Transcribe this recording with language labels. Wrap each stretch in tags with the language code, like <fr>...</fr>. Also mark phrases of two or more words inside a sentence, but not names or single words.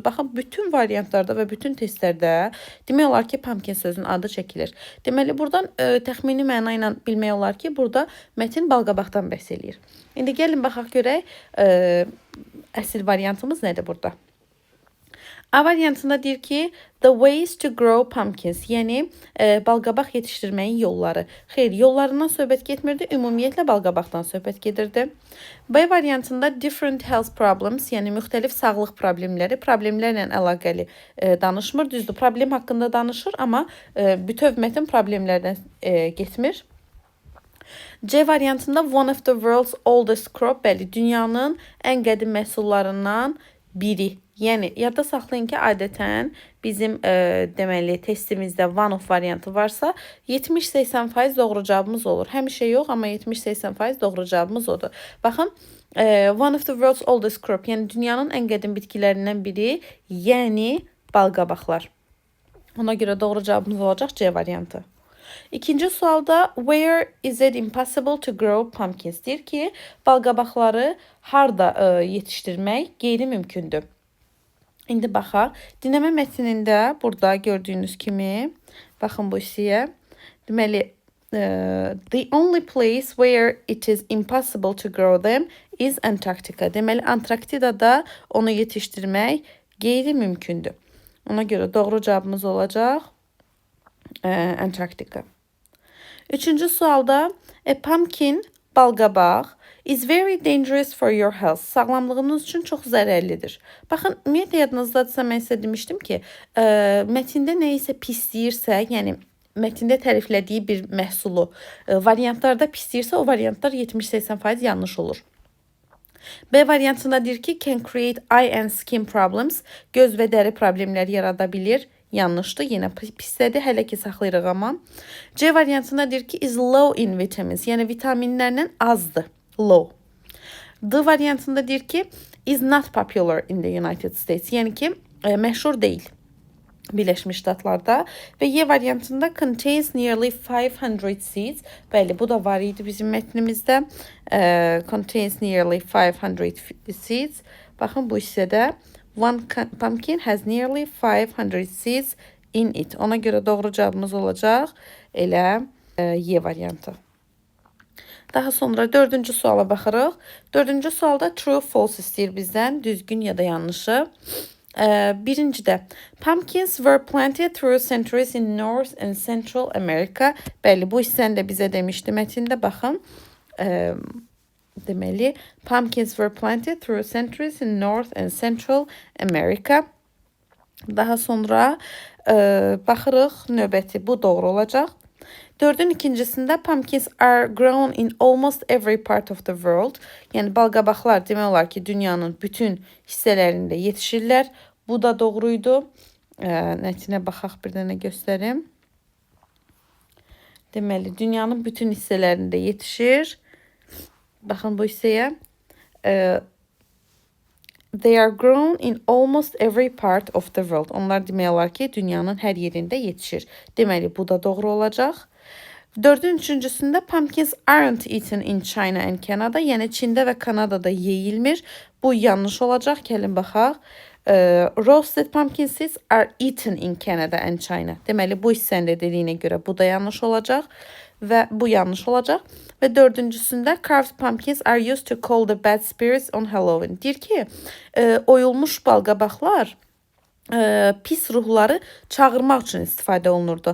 <az>Baxın, bütün variantlarda və bütün testlərdə demək olar ki, pumpkin sözünün adı çəkilir. Deməli, buradan təxmini məna ilə bilmək olar ki, burada mətin balqabaqdan bəhs eləyir. İndi gəlin baxaq görək, əsl variantımız nədir burada? A variantında deyir ki,</az> <en>the ways to grow pumpkins,</en> <az>yəni balqabaq yetişdirməyin yolları. Xeyr, yollarından söhbət getmirdi, ümumiyyətlə balqabaqdan söhbət gedirdi. B variantında</az> <en>different health problems,</en> <az>yəni müxtəlif sağlıq problemlərlə əlaqəli danışmır. Düzdür, problem haqqında danışır, amma bütöv mətn problemlərdən getmir. C variantında</az> <en>one of the world's oldest crop,</en> <az>bəli, dünyanın ən qədim məhsullarından biri. Yəni, yadda saxlayın ki, adətən bizim deməli testimizdə</az> <en>one of</en> <az>variantı varsa 70-80% doğru cavabımız olur. Həmişə yox, amma 70-80% doğru cavabımız odur. Baxın,</az> <en>one of the world's oldest crop,</en> <az>yəni dünyanın ən qədim bitkilərindən biri, yəni balqabaqlar. Ona görə doğru cavabımız olacaq C variantı. İkinci sualda</az> <en>where is it impossible to grow pumpkins?</en> <az>Deyir ki, balqabaqları harda yetişdirmək qeyri-mümkündür. İndi baxaq. Dinləmə mətnində burada gördüyünüz kimi, baxın bu hissəyə. Deməli,</az> <en>the only place where it is impossible to grow them is Antarctica.</en> <az>Deməli, Antarktidada onu yetişdirmək qeyri-mümkündür. Ona görə doğru cavabımız olacaq Antarctica. Üçüncü sualda</az> <en>a pumpkin, balqabaq, is very dangerous for your health.</en> <az>Sağlamlığınız üçün çox zərərlidir. Baxın, ümumiyyətlə yadınızdadırsa mən sizə demişdim ki, mətndə nə isə pisləyirsə, yəni mətndə təriflədiyi bir məhsulu variantlarda pisləyirsə, o variantlar 70-80% yanlış olur. B variantında deyir ki,</az> <en>can create eye and skin problems.</en> <az>Göz və dəri problemləri yarada bilir. Yanlışdır, yenə pislədir, hələ ki saxlayırıq amma. C variantında deyir ki,</az> <en>is low in vitamins,</en> <az>yəni vitaminlərlə azdır. Low. D variantında deyir ki,</az> <en>is not popular in the United States,</en> <az>yəni ki, məşhur deyil Birləşmiş Ştatlarda. Və Y variantında</az> <en>contains nearly 500 seeds.</en> <az>Bəli, bu da var idi bizim mətnimizdə.</az> <en>Contains nearly 500 seeds.</en> <az>Baxın, bu hissədə</az> <en>one pumpkin has nearly 500 seeds in it.</en> <az>Ona görə doğru cavabımız olacaq elə Y variantı. Daha sonra dördüncü suala baxırıq. Dördüncü sualda</az> <en>true, false</en> <az>istəyir bizdən, düzgün ya da yanlışı. Birincidə,</az> <en>pumpkins were planted through centuries in North and Central America.</en> <az>Bəli, bu hissəni də bizə demişdi mətndə, baxın. Deməli,</az> <en>pumpkins were planted through centuries in North and Central America.</en> <az>Daha sonra baxırıq, növbəti bu doğru olacaq. Dördün ikincisində</az> <en>pumpkins are grown in almost every part of the world.</en> <az>Yəni balqabaqlar demək olar ki, dünyanın bütün hissələrində yetişirlər. Bu da doğruydu. Nəticəyə baxaq, bir dənə göstərim. Deməli, dünyanın bütün hissələrində yetişir. Baxın bu hissəyə.</az> <en>They are grown in almost every part of the world.</en> <az>Onlar demək olar ki, dünyanın hər yerində yetişir. Deməli, bu da doğru olacaq. Dördün üçüncüsündə</az> <en>pumpkins aren't eaten in China and Canada.</en> <az>Yəni, Çində və Kanadada yeyilmir. Bu yanlış olacaq. Gəlin baxaq.</az> <en>Roasted pumpkin seeds are eaten in Canada and China.</en> <az>Deməli, bu hissəndə dediyinə görə bu da yanlış olacaq. Və bu yanlış olacaq. Və dördüncüsündə</az> <en>carved pumpkins are used to call the bad spirits on Halloween.</en> <az>Deyir ki, oyulmuş balqabaqlar pis ruhları çağırmaq üçün istifadə olunurdu.</az>